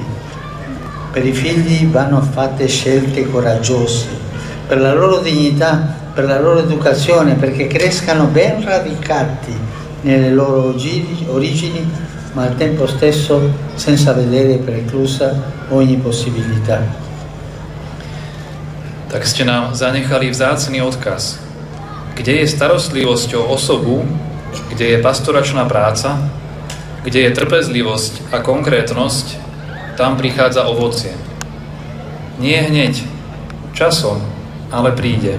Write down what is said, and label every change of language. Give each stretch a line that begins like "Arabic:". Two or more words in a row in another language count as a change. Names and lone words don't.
Italian: Per i figli vanno fatte scelte coraggiose, per la loro dignità, per la loro educazione, perché crescano ben radicati nelle loro origini, ma al tempo stesso senza vedere preclusa ogni possibilità.
Slovak: Tak ste nám zanechali vzácny odkaz. Kde je starostlivosť o osobu, kde je pastoračná práca, kde je trpezlivosť a konkrétnosť, tam prichádza ovocie. Nie hneď, časom, ale príde.